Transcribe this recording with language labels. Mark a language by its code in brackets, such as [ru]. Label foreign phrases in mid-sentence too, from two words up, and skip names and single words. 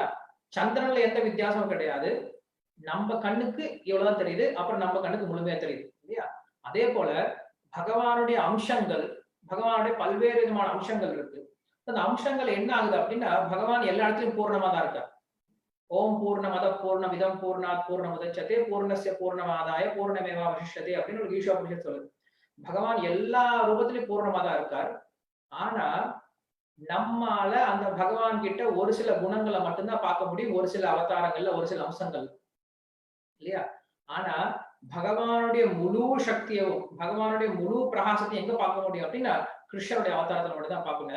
[ta] சந்திரன்ல எந்த வித்தியாசமும் கிடையாது. நம்ம கண்ணுக்கு இவ்வளவுதான் தெரியுது, அப்புறம் நம்ம கண்ணுக்கு முழுமையா தெரியுது இல்லையா? அதே போல பகவானுடைய அம்சங்கள், பகவானுடைய பல்வேறு விதமான அம்சங்கள் இருக்கு. அந்த அம்சங்கள் என்ன ஆகுது அப்படின்னா, பகவான் எல்லா இடத்துலயும் பூர்ணமா தான் இருக்கார். [sa] ओम् पूर्णमद पूर्णमिदम् पूर्णात् पूर्णमुदच्यते पूर्णस्य पूर्णमादाय पूर्णमेवा वशिष्यते [ta] அப்படின்னு ஒரு ஈஷா புருஷன் சொல்லுது. பகவான் எல்லா ரூபத்திலையும் பூர்ணமா தான் இருக்கார். ஆனா நம்மால அந்த பகவான் கிட்ட ஒரு சில குணங்களை மட்டும்தான் பார்க்க முடியும், ஒரு சில அவதாரங்கள்ல, ஒரு சில அம்சங்கள் இல்லையா? ஆனா பகவானுடைய முழு சக்தியும், பகவானுடைய முழு பிரகாசத்தையும் எங்க பார்க்க முடியும் அப்படின்னா, கிருஷ்ணருடைய அவதாரத்துல மட்டும் தான் பார்க்க முடியும்.